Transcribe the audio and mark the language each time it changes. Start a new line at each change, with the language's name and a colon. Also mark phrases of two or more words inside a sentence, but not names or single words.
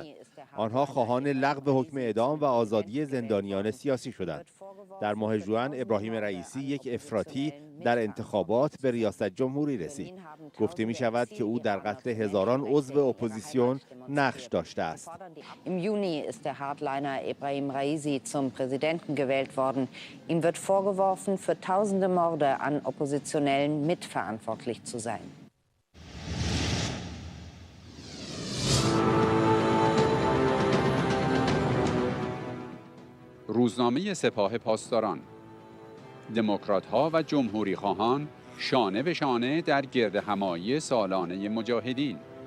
Persian: آنها خواهان لغو حکم اعدام و آزادی زندانیان سیاسی شدند. در ماه ژوئن ابراهیم رئیسی، یک افراطی، در انتخابات به ریاست جمهوری رسید. گفته می شود که او در قتل هزاران عضو اپوزیسیون نقش داشته است.
German: Im Juni ist der Hardliner Ebrahim Raisi zum Präsidenten gewählt worden. Ihm wird vorgeworfen, für tausende Morde an Oppositionellen mitverantwortlich zu sein.
Persian: روزنامه سپاه پاسداران: دموکرات‌ها و جمهوری‌خواهان شانه به شانه در گردهمایی سالانه مجاهدین.